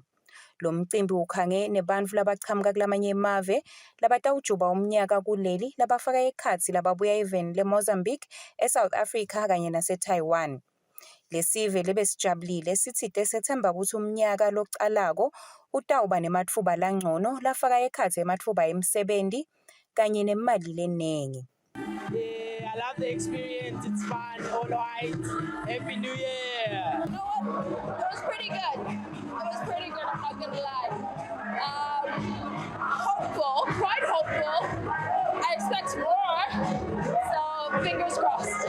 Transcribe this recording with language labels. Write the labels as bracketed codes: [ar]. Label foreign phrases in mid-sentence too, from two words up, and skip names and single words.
[ss] Lo mcimbi ukhange nebantfu labachamuka kulamanye emave labatawujuba umnyaka kuleli labafaka ekhatsi lababuya eveni leMozambique, eSouth Africa kanye naseTaiwan. Lesive lebesijabulile sithite sethemba ukuthi umnyaka lokucalako utawuba nematfuba langcono lafaka ekhatsi ematfuba emsebenti kanye nemali lenengi. [en] Yeah, I love the experience. It's fun. All right. Happy New Year. You know what? It was pretty good. It was pretty good. I'm not gonna lie. Hopeful, quite hopeful. I expect more. So fingers crossed.